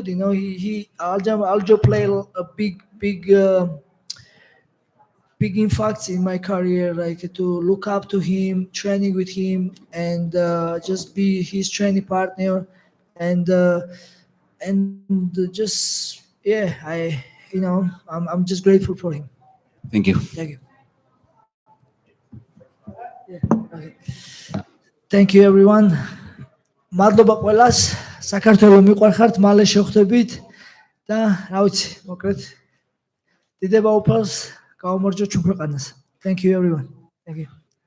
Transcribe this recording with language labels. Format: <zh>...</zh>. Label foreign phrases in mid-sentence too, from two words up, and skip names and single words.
<en>Aljo played a big impacts in my career, like to look up to him, training with him, and just be his training partner, and just I'm just grateful for him. Thank you. Thank you. Okay. Thank you everyone.</en> <ka>მადლობა ყველას. საქართველოს მიყვარხართ, მალე შევხვდებით და რა ვიცი, მოკლედ დიდება უფალს.</ka> <en>Thank you everyone. Thank you.</en>